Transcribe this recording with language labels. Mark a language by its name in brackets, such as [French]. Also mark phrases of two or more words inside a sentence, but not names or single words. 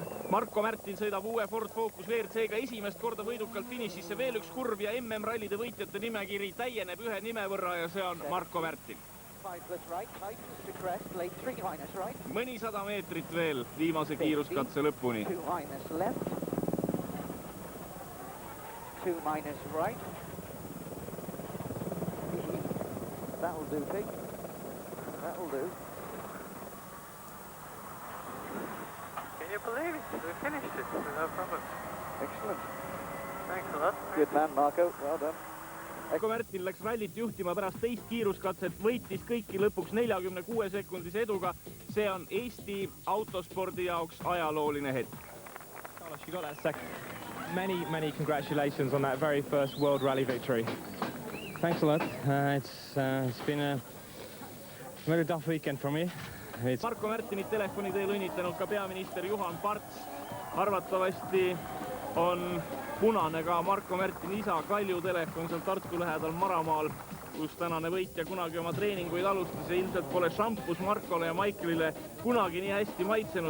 [Estonian] Marko Märtin sõidab uue Ford Focus WRC-ga esimest korda võidukalt finišisse. Veel üks kurv ja MM-rallide võitjate nimekiri täieneb ühe nime võrra ja see on Marko Märtin. Mõnisada meetrit veel viimase kiiruskatse lõpuni. [English] Can you believe it? We finished it. No problem. Excellent. Thanks a lot. Good man, Marco. Well done. [Estonian] Marko Märtin läks rallit juhtima pärast teist kiiruskatset, võitis kõiki lõpuks 46 sekundise eduga. See on Eesti autospordi jaoks ajalooline hetk. [English] Carlos, you got that second. Many congratulations on that very first World Rally victory. Thanks a lot. It's been a very tough weekend for me. [Estonian] Marko Märtinit telefoni teel õnnitlenud ka peaminister Juhan Parts. Arvatavasti on punane ka Marko Märtini isa Kalju telefon seal Tartu lähedal Maramaal, kus tänane võitja kunagi oma treeninguid alustas ja ilmselt pole šampus Markole ja Maiklile kunagi nii hästi maitsenud.